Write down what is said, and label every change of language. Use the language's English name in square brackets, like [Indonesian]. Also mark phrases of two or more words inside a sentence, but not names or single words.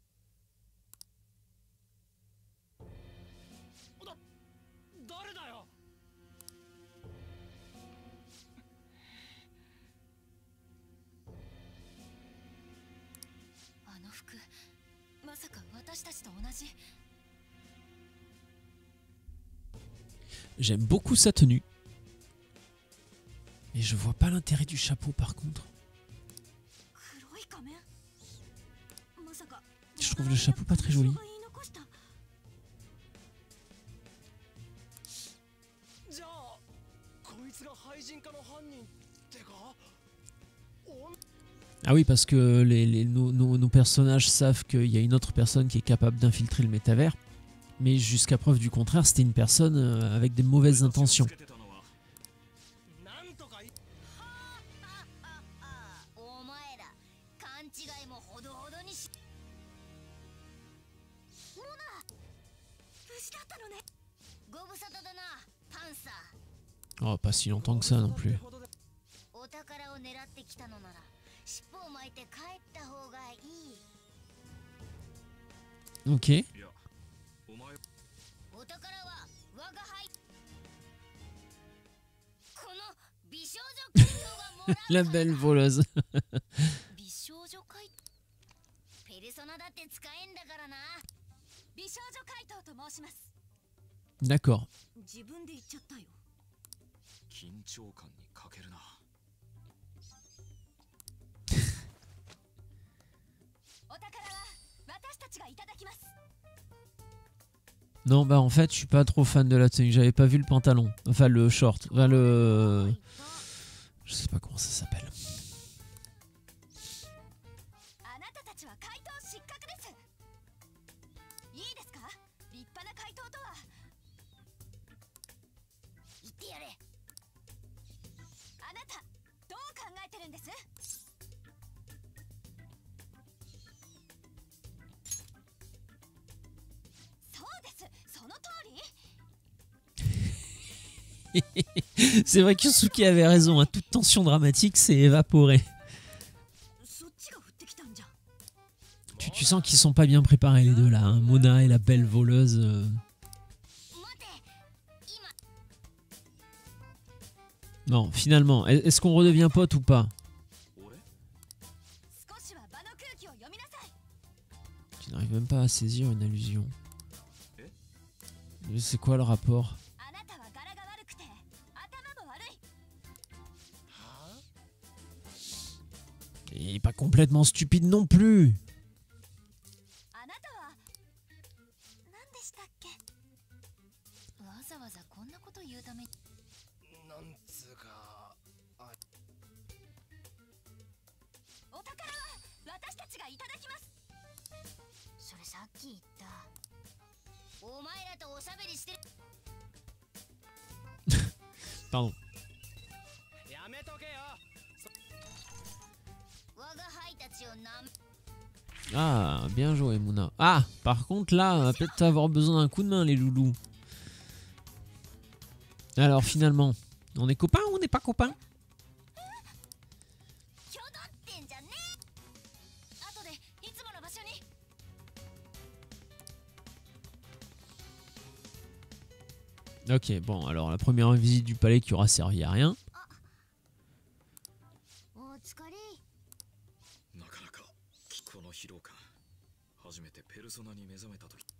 [Japanese] 誰だよ。あの服まさか私たちと同じ [French] J'aime beaucoup sa tenue. Mais je vois pas l'intérêt du chapeau par contre. [Japanese] 黒い仮面まさか [French] Je trouve le chapeau pas très joli. [Japanese] じゃあこいつが廃人化の犯人ってか。 [French] Ah oui, parce que nos personnages savent qu'il y a une autre personne qui est capable d'infiltrer le métavers. Mais jusqu'à preuve du contraire, c'était une personne avec des mauvaises intentions. [Japanese] なんとかい。お前ら勘違いもほどほどにしモナ無事だったのねご無沙汰だなパンサー [French] Oh, pas si longtemps que ça non plus. [Japanese] お宝を狙ってきたのなら尻尾を巻いて帰った方がいい [French] Ok. [Japanese] いやお前お宝は我が輩この美少女怪盗がもらう [French] La belle voleuse. [Japanese] 美少女怪ペルソナだって使えんだからな美少女怪盗と申します [French] D'accord. [Japanese] 自分で言っちゃったよ緊張感に欠けるな。お宝は私たちがいただきます [French] Non, bah en fait, je suis pas trop fan de la tenue. J'avais pas vu le pantalon. Enfin, le short. Enfin, le... Je sais pas comment ça s'appelle. [Japanese] あなたたちは怪盗失格ですいいですか立派な怪盗とは言ってやれあなたどう考えてるんですそうですその通り [French] C'est vrai que Yusuke avait raison. Hein. Toute tension dramatique s'est évaporée. Tu sens qu'ils sont pas bien préparés les deux là, hein. Mona et la belle voleuse. Bon, finalement, est-ce qu'on redevient pote ou pas? [Japanese] 俺少しは場の空気を読みなさい。 [French] Tu n'arrives même pas à saisir une allusion. Mais c'est quoi le rapport? [Japanese] あなたは柄が悪くて頭も悪い。 [French] Il est pas complètement stupide non plus. [Japanese] あなたは何でしたっけ。わざわざこんなこと言うために。なんつうかお宝は私たちがいただきます。それさっき言った。お前らとおしゃべりしてる。 [French] Pardon. [Japanese] やめとけよ。我が輩たちをなめ。 [French] Ah, bien joué Mouna. Ah, par contre là, on va peut-être avoir besoin d'un coup de main les loulous. Alors finalement, on est copains ou on n'est pas copains? [Japanese] ひょどってんじゃねえ。後でいつもの場所に。 [French] Ok, bon, alors la première visite du palais qui aura servi à rien. [Japanese] お疲れ。なかなかこの疲労感初めてペルソナに目覚めた時